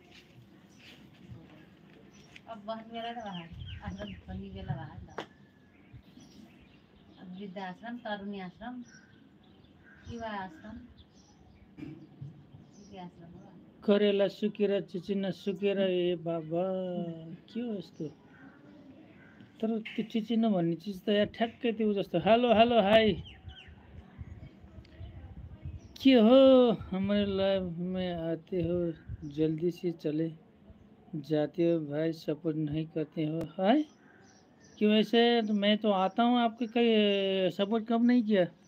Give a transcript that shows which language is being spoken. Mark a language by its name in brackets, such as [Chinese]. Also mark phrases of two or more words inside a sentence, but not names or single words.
[Nepali] अब बस्ने बेला त आश्रम बस्ने बेला भयो नि त वृद्ध आश्रम तरुणी आश्रम युवा आश्रम करेला सुकेर चिचिना सुकेर ए बाबा के हो यस्तो तर त्यो चिचिना भन्ने चिज त यहाँ ठ्याक्कै त्यो जस्तो [Hindi] हेलो हेलो हाई क्या हो हमारे लाइफ में आते हो जल्दी से चले जाते हो भाई सपोर्ट नहीं करते हो हाय क्यों ऐसे मैं तो आता हूँ आपके कहीं सपोर्ट कब नहीं किया